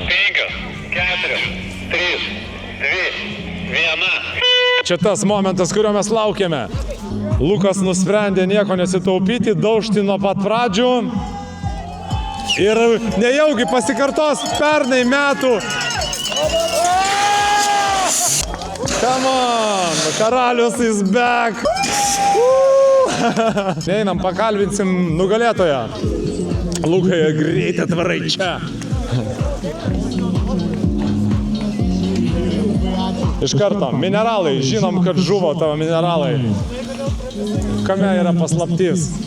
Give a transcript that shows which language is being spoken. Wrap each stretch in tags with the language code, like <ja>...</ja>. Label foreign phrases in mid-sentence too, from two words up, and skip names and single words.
<lt>5, 4, 3, 2, 1. Čia tas momentas, kurio mes laukiame. Lukas nusprendė nieko nesitaupyti, daužti nuo pat pradžių. Ir nejaugi pasikartos pernai metų.</lt> <en>Come on, karalius is back.</en> <lt>Einam, pakalbinsim nugalėtoją. Lukai, greitai atvarai čia. Iš karto, mineralai, žinom, kad žuvo tavo mineralai. Kame yra paslaptis?</lt>